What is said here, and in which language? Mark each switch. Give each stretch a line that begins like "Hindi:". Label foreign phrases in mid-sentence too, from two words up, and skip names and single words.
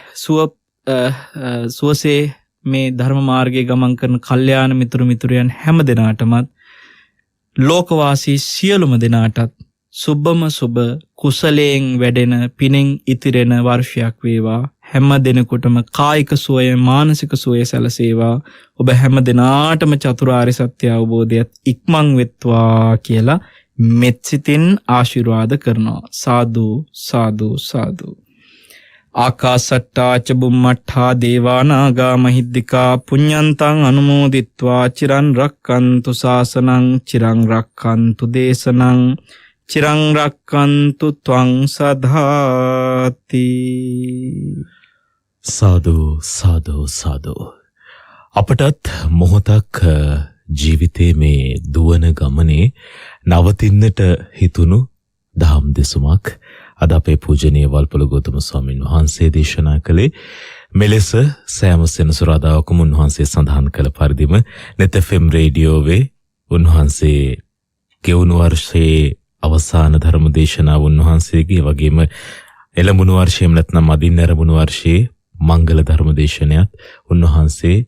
Sinhala: සුවසේ මේ ධර්ම මාර්ගයේ ගමන් කරන කල්යාණ මිතුරු මිතුරියන් හැම දෙනාටමත්, ලෝකවාසී සියලුම දෙනාටත් සුබම සුබ කුසලයෙන් වැඩෙන පිනෙන් ඉතිරෙන වර්ෂයක් වේවා. හැම දිනෙකටම කායික සුවය, මානසික සුවය සැලසේවා. ඔබ හැම දිනාටම චතුරාර්ය සත්‍ය අවබෝධයත් ඉක්මන් වෙත්වා කියලා මෙත්සිතින් ආශිර්වාද කරනවා. සාදු සාදු සාදු.
Pali: ආකාසට්ටා ච බුම්මට්ඨා දේවානාගා මහිද්దికා පුඤ්ඤන්තං අනුමෝදිත්වා චිරන් රක්칸තු ශාසනං චිරන් රක්칸තු දේශනං චිරන් රක්칸තු ත්වං සදාති.
Sinhala: සාදු සාදු සාදු. අපටත් මොහොතක් ජීවිතයේ මේ දුවන ගමනේ නවතින්නට හිතුණු දහම් දෙසුමක් අද අපේ පූජනීය වල්පොළ ගෞතම ස්වාමීන් වහන්සේ දේශනා කළේ. මෙලෙස සෑම සෙනසුරාදාකම උන්වහන්සේ සඳහන් කළ පරිදිම net FM රේඩියෝවේ උන්වහන්සේ ගෙවුණු වර්ෂයේ අවසාන ධර්ම දේශනාව උන්වහන්සේගේ වගේම එළඹුණු වර්ෂයේම නැත්නම් අදින් නැරඹුණු වර්ෂයේ මංගල ධර්ම දේශනයත් උන්වහන්සේ